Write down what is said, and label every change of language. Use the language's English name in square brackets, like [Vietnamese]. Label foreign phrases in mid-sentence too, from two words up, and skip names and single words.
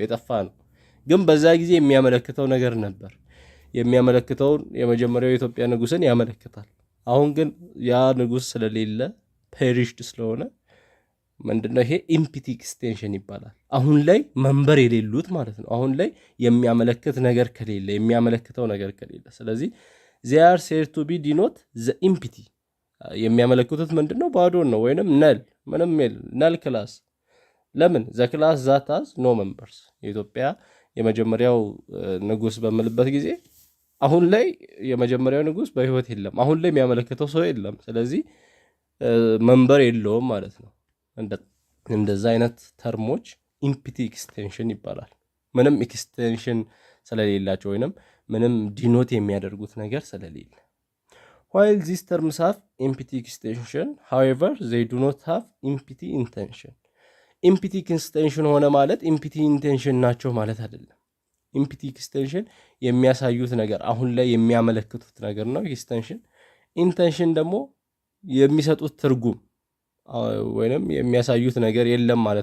[Amharic] የጠፋ ነው። ግን በዛ ጊዜ የሚያመለክተው ነገር ነበር። የሚያመለክተውን የመጀመሪያው የኢትዮጵያ ንጉስን ያመለክታል። አሁን ግን ያ ንጉስ ስለሌለ ፔሪሽድ ስለሆነ ምንድነው ይሄ? [English] empty extension [Amharic] ይባላል። አሁን ላይ መንበር የሌሉት ማለት ነው። አሁን ላይ የሚያመለክት ነገር ከሌለ፣ የሚያመለክተው ነገር ከሌለ። ስለዚህ [English] they are said to be denote the empty። [Amharic] የሚያመለክቱት ምንድነው? ባዶን ነው ወይንም ነል፣ ምንም [English] null class። [Amharic] ለምን? [English] the class that has no members። [Amharic] የኢትዮጵያ የመጀመሪያው ንጉስ በምልበት ጊዜ አሁን ላይ የመጀመሪያው ንጉስ በህይወት የለም። አሁን ላይ የሚያመለክተው ሰው የለም። ስለዚህ መንበር የለውም ማለት ነው። እንደዛ አይነት ተርሞች [English] empty extension [Amharic] ይባላል። ምንም ኤክስቴንሽን ስለሌላቸው ወይንም ምንም ዲኖት የሚያደርጉት ነገር ስለሌለ። [English] while these terms have empty extension however they do not have empty intention። empty extension [Amharic] ሆነ ማለት [English] empty intention [Amharic] ናቸው ማለት አይደለም። [English] empty extension [Amharic] የሚያሳዩት ነገር አሁን ላይ የሚያመለክቱት ነገር ነው ኤክስቴንሽን። ኢንቴንሽን ደግሞ የሚሰጡት ትርጉም ወይንም የሚያሳዩት ነገር የለም ማለት